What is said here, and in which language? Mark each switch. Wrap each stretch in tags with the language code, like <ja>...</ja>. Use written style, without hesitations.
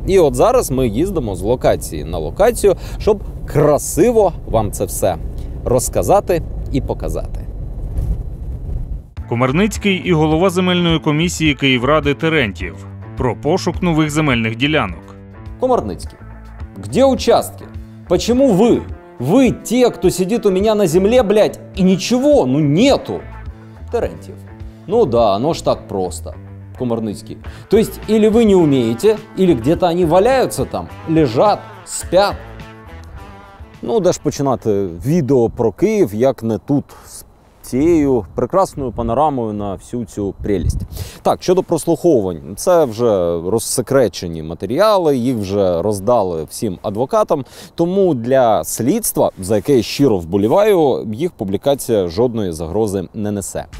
<uk>І от зараз ми їздимо з локації на локацію, щоб красиво вам це все розказати і показати. Комарницький і голова земельної комісії Київради Терентьєв про пошук нових земельних ділянок.</uk> <ru>Комарницький, где участки? Почему вы? Вы те, кто сидит у меня на земле, блядь, и ничего, нету. Терентьев. Да, оно ж так просто. Комарницкий. То есть, или вы не умеете, или где-то они валяются там, лежат, спят.</ru> <uk>Де ж починати відео про Київ, як не тут, з цією прекрасною панорамою на всю цю прелість. Так, щодо прослуховувань, це вже розсекречені матеріали, їх вже роздали всім адвокатам, тому для слідства, за яке я щиро вболіваю, їх публікація жодної загрози не несе.</uk>